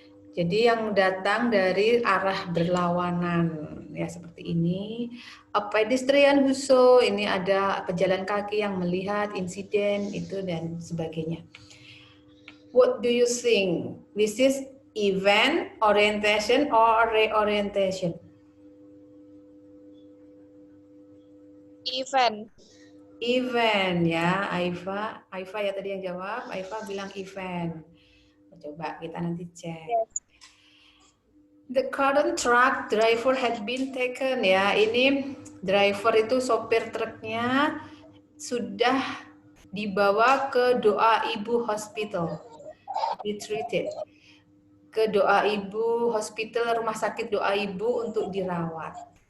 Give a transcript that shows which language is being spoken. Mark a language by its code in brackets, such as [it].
[id] Jadi yang datang dari arah berlawanan. Ya seperti ini. [en] A pedestrian who saw, [id] ini ada pejalan kaki yang melihat insiden itu dan sebagainya. [en] What do you think? This is event, orientation, or reorientation? Event. [id] Event ya, Aifa ya tadi yang jawab. Aifa bilang event. Coba kita nanti cek. [en] Yes. The current truck driver had been taken ya. [id] Ini driver itu sopir truknya sudah dibawa ke Doa Ibu Hospital. [en] Be treated. [id] Ke Doa Ibu Hospital, rumah sakit Doa Ibu untuk dirawat.